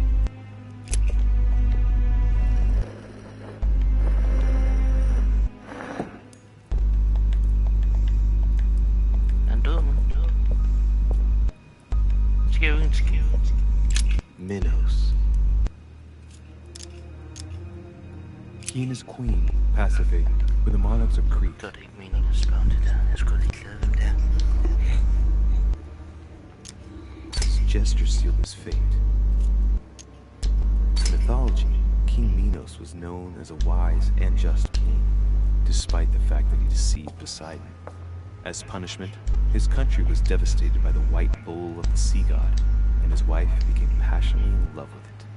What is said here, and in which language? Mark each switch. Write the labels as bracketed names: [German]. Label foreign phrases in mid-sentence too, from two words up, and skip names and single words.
[English] Minos. He and his queen, Pasiphae, were the monarchs of Crete. [Danish] Det er ikke meningen at spørge om det der. Jeg skulle lige glæde dem der. [English] His gesture sealed his fate. In mythology, King Minos was known as a wise and just king, despite the fact that he deceived Poseidon. As punishment, his country was devastated by the white bull of the sea god, and his wife became passionately in love with it.